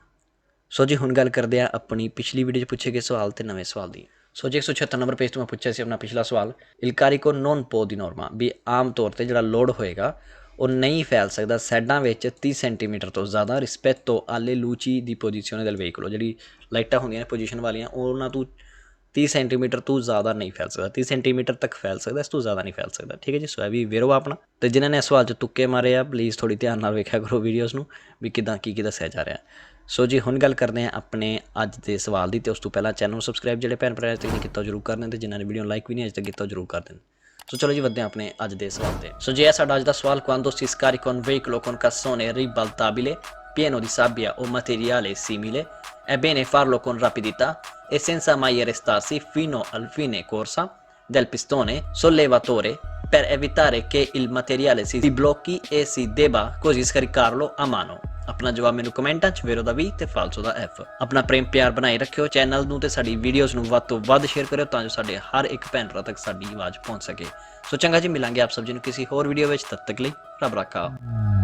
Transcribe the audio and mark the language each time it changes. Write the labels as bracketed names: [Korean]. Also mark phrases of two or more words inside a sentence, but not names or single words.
[Punjabi] ਸੋ ਜੀ ਹੁਣ ਗੱਲ ਕਰਦੇ ਹਾਂ ਆਪਣੀ ਪਿਛਲੀ ਵੀਡੀਓ 'ਚ ਪੁੱਛੇ ਗਏ ਸਵਾਲ ਅਤੇ ਨਵੇਂ ਸਵਾਲ ਦੀ। ਸੋ ਜੀ 176 ਨੰਬਰ ਪੇਜ ਤੋਂ ਮੈਂ ਪੁੱਛਿਆ ਸੀ ਆਪਣਾ ਪਿਛਲਾ ਸਵਾਲ, [Italian] il carico non può di norma, [Punjabi] ਵੀ ਆਮ ਤੌਰ 'ਤੇ ਜਿਹੜਾ ਲੋਡ ਹੋਏਗਾ ਉਹ ਨਹੀਂ ਫੈਲ ਸਕਦਾ ਸਾਈਡਾਂ ਵਿੱਚ 30 ਸੈਂਟੀਮੀਟਰ ਤੋਂ ਜ਼ਿਆਦਾ [Italian] rispetto alle luci di posizione del veicolo. [Punjabi] ਜਿਹੜੀ ਲਾਈਟਾਂ ਹੁੰਦੀਆਂ ਨੇ ਪੋਜੀਸ਼ਨ ਵਾਲੀਆਂ ਉਹਨਾਂ ਤੋਂ 30 ਸੈਂਟੀਮੀਟਰ ਤੋਂ ਜ਼ਿਆਦਾ ਨਹੀਂ ਫੈਲ ਸਕਦਾ। 30 ਸੈਂਟੀਮੀਟਰ ਤੱਕ ਫੈਲ ਸਕਦਾ, ਇਸ ਤੋਂ ਜ਼ਿਆਦਾ ਨਹੀਂ ਫੈਲ ਸਕਦਾ। ਠੀਕ ਹੈ ਜੀ, ਸੋ ਇਹ ਵੀ ਵੇਰਵਾ ਆਪਣਾ। ਅਤੇ ਜਿਨ੍ਹਾਂ ਨੇ ਸਵਾਲ 'ਚ ਤੁੱਕੇ ਮਾਰੇ ਆ ਪਲੀਜ਼ ਥੋੜ੍ਹੀ ਧਿਆਨ ਨਾਲ ਵੇਖਿਆ ਕਰੋ ਵੀਡੀਓਜ਼ ਨੂੰ, ਵੀ ਕਿੱਦਾਂ ਕੀ ਦੱਸਿਆ ਜਾ ਰਿਹਾ। ਸੋ ਜੀ ਹੁਣ ਗੱਲ ਕਰਦੇ ਹਾਂ ਆਪਣੇ ਅੱਜ ਦੇ ਸਵਾਲ ਦੀ। ਅਤੇ ਉਸ ਤੋਂ ਪਹਿਲਾਂ ਚੈਨਲ ਨੂੰ ਸਬਸਕ੍ਰਾਈਬ ਜਿਹੜੇ ਭੈਣ ਭਰਾ ਅਜੇ ਤੱਕ ਨਹੀਂ ਕੀਤਾ ਜ਼ਰੂਰ ਕਰ ਦੇਣ, ਅਤੇ ਜਿਨ੍ਹਾਂ ਨੇ ਵੀਡੀਓ ਨੂੰ ਲਾਈਕ ਵੀ ਨਹੀਂ ਅਜੇ ਤੱਕ ਕੀਤਾ ਜ਼ਰੂਰ ਕਰ ਦੇਣ। ਸੋ ਚਲੋ ਜੀ ਵੱਧਦੇ ਹਾਂ ਆਪਣੇ ਅੱਜ ਦੇ ਸਵਾਲ 'ਤੇ। ਸੋ ਜੀ ਇਹ ਸਾਡਾ ਅੱਜ ਦਾ ਸਵਾਲ, [Italian] quando si scarica un veicolo con cassone ribaltabile pieno di sabbia o materiale simile è bene farlo con rapidità e senza mai arrestarsi fino al fine corsa del pistone sollevatore per evitare che il materiale si blocchi e si debba così scaricarlo a mano। [Punjabi] ਆਪਣਾ ਜਵਾਬ ਮੈਨੂੰ ਕਮੈਂਟਾਂ 'ਚ ਵੇਰੋ ਦਾ ਵੀ ਅਤੇ ਫਾਲਸੋ ਦਾ ਐਫ। ਆਪਣਾ ਪ੍ਰੇਮ ਪਿਆਰ ਬਣਾਈ ਰੱਖਿਓ, ਚੈਨਲ ਨੂੰ ਅਤੇ ਸਾਡੀ ਵੀਡੀਓਜ਼ ਨੂੰ ਵੱਧ ਤੋਂ ਵੱਧ ਸ਼ੇਅਰ ਕਰਿਓ ਤਾਂ ਜੋ ਸਾਡੇ ਹਰ ਇੱਕ ਭੈਣ ਭਰਾ ਤੱਕ ਸਾਡੀ ਆਵਾਜ਼ ਪਹੁੰਚ ਸਕੇ। ਸੋ ਚੰਗਾ ਜੀ, ਮਿਲਾਂਗੇ ਆਪ ਸਭ ਜੀ ਨੂੰ ਕਿਸੇ ਹੋਰ ਵੀਡੀਓ ਵਿੱਚ, ਤਦ ਤੱਕ ਲਈ ਰੱਬ ਰਾਖਾ।